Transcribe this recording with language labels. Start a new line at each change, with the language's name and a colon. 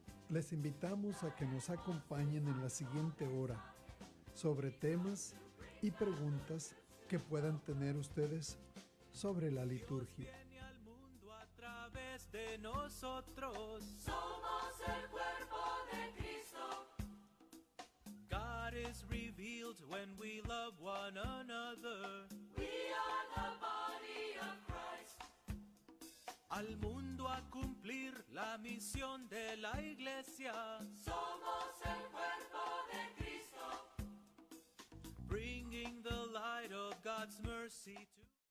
Spanish: Les invitamos a que nos acompañen en la siguiente hora sobre temas y preguntas que puedan tener ustedes sobre la liturgia. Viene al mundo a través de nosotros. Somos el cuerpo de Cristo.
English: God is revealed when we love one another. We are the body of Christ.
Spanish: Al mundo a cumplir la misión de la iglesia. Somos el cuerpo de Cristo.
English: Bringing the light of God's mercy to